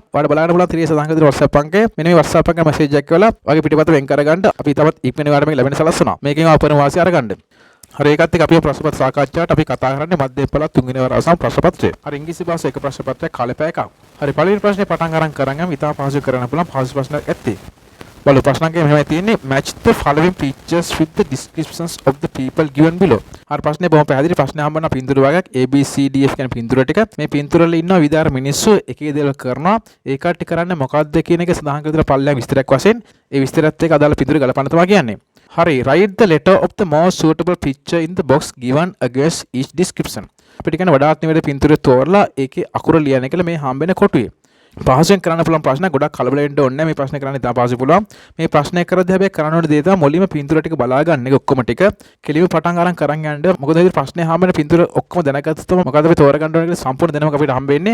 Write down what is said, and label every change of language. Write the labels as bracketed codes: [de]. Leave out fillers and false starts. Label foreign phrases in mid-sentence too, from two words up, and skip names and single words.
[si] ඔයාලට බලන්න පුළුවන් 30 සඳහන් කරලා WhatsApp අංකය. මෙන්න මේ WhatsApp අංකයට මැසේජ් එකක් කරලා වගේ පිටපත වෙන් කරගන්න. අපි තවත් ඉක්මනින් ඔයාලට මේක ලැබෙන සලස්වනවා. මේකෙන් අපරම වාසිය අරගන්න. හරි ඒකත් එක්ක අපි ප්‍රශ්න පත්‍ර සාකච්ඡාවට අපි කතා කරන්නේ මධ්‍යපළ තුන්වෙනි වර අවසන් ප්‍රශ්න පත්‍රය. හරි ඉංග්‍රීසි භාෂාවේ එක ප්‍රශ්න පත්‍රයක් කාලේ පැය එකක්. හරි පළවෙනි ප්‍රශ්නේ පටන් අරන් කරන් ඉතා පහසු කරන්න පුළුවන් පහසු ප්‍රශ්නයක් ඇත්තේ. බලමු ප්‍රශ්නාංකය මෙහෙමයි තියෙන්නේ [en] match the following pictures with the descriptions of the people given below. [si] හරි ප්‍රශ්නේ බොහොම පැහැදිලි ප්‍රශ්නේ හම්බවන පින්තූර වර්ගයක් A B C D F කියන පින්තූර ටික. මේ පින්තූර වල ඉන්නවා විවිධ මිනිස්සු එක එක දේවල් කරනවා. ඒ කට්ටිය කරන්නේ මොකක්ද කියන එක සඳහන් කරලා පල්ලෙහා විස්තරයක් වශයෙන් ඒ විස්තරයත් එක්ක අදාළ පින්තූර ගලපන්න තමයි කියන්නේ. [en] හරි write the letter of the most suitable picture in the box given against each description. [si] අපිට කියන වඩාත් නිවැරදි පින්තූරය තෝරලා ඒකේ අකුර ලියන එක මේ හම්බෙන කොටුවේ. පහසුවෙන් කරන්න පුළුවන් ප්‍රශ්න ගොඩක් කලබල වෙන්න ඕනේ නැහැ. මේ ප්‍රශ්නේ කරන්න ඉතාම පහසුයි පුළුවන්. මේ ප්‍රශ්නේ කරද්දී හැබැයි කරන්න ඕනේ දේ තමයි මුලින්ම පින්තූර ටික බලා ගන්න එක ඔක්කොම ටික කෙලිම පටන් අරන් කරන් යන්න. මොකද මේ ප්‍රශ්නේ හම්බෙන පින්තූර ඔක්කොම දැනගත්තොත් මොකද අපි තෝරගන්න ඕනේ කියලා සම්පූර්ණ දැනුමක් අපිට හම්බෙන්නේ.